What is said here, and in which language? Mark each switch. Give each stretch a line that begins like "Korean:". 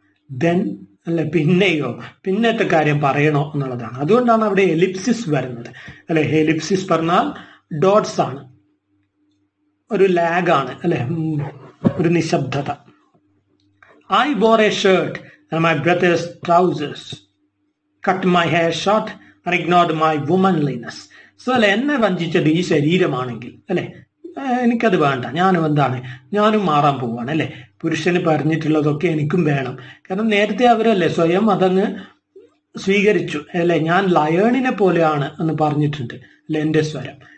Malayalam: Then അല്ലെ പിന്നെയോ പിന്നത്തെ കാര്യം പറയണോ എന്നുള്ളതാണ്. അതുകൊണ്ടാണ് അവിടെ എലിപ്സിസ് വരുന്നത് അല്ലെ. എലിപ്സിസ് പറഞ്ഞാൽ ഡോട്ട്സ് ആണ്, ഒരു ലാഗ് ആണ് അല്ലെ, ഒരു നിശബ്ദത.
English: I wore a shirt and my brother's trousers, cut my hair short and ignored my womanliness.
Malayalam: So അല്ലെ എന്നെ വഞ്ചിച്ചത് ഈ ശരീരമാണെങ്കിൽ അല്ലെ എനിക്കത് വേണ്ട, ഞാനും മാറാൻ പോവാണ് അല്ലെ. പുരുഷന് പറഞ്ഞിട്ടുള്ളതൊക്കെ എനിക്കും വേണം. കാരണം നേരത്തെ അവരല്ലേ സ്വയം അതങ്ങ് സ്വീകരിച്ചു അല്ലെ. ഞാൻ ലയണിനെ പോലെയാണ് എന്ന് പറഞ്ഞിട്ടുണ്ട് അല്ലെ എന്റെ സ്വരം.